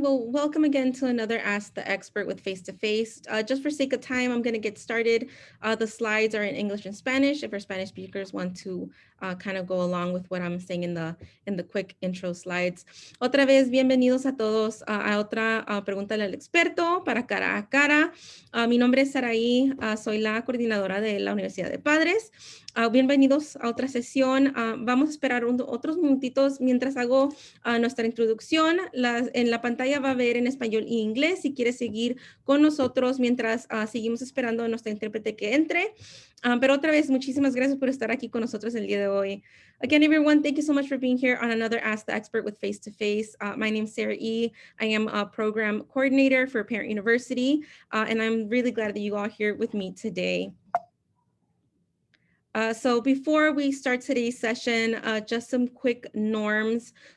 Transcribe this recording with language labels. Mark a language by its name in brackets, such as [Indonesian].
[English] Well, welcome again to another Ask the Expert with Face-to-Face. Just for sake of time, I'm going to get started. The slides are in English and Spanish if our Spanish speakers want to kind of go along with what I'm saying in the quick intro slides. [Spanish] Otra vez, bienvenidos a todos a otra Pregúntale al Experto para cara a cara. Mi nombre es Saraí, soy la coordinadora de la Universidad de Padres. Bienvenidos a otra sesión. Vamos a esperar otros minutitos mientras hago nuestra introducción. En la pantalla va a ver en español e inglés si quieres seguir con nosotros mientras seguimos esperando a nuestra intérprete que entre. Pero otra vez, muchísimas gracias por estar aquí con nosotros el día de hoy. [English] Again, everyone, thank you so much for being here on another Ask the Expert with Face-to-Face. My name is Sarah E. I am a program coordinator for Parent University, and I'm really glad that you all are here with me today. So before we start today's session, just some quick norms.